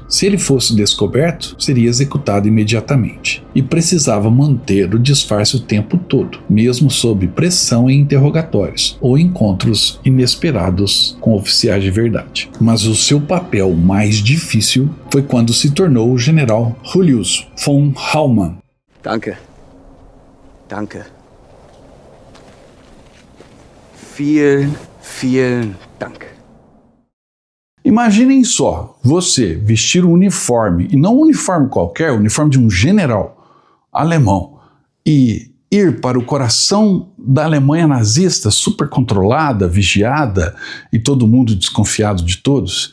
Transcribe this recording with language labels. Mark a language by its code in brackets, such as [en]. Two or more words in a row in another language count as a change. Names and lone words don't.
[pt] Se ele fosse descoberto, seria executado imediatamente e precisava manter o disfarce o tempo todo, mesmo sob pressão em interrogatórios ou encontros inesperados com oficiais de verdade. Mas o seu papel mais difícil foi quando se tornou o general Julius von Haumann. [de] Danke. Danke. Vielen, vielen Dank. [pt] Imaginem só, você vestir um uniforme, e não um uniforme qualquer, o uniforme de um general alemão, e ir para o coração da Alemanha nazista, super controlada, vigiada, e todo mundo desconfiado de todos.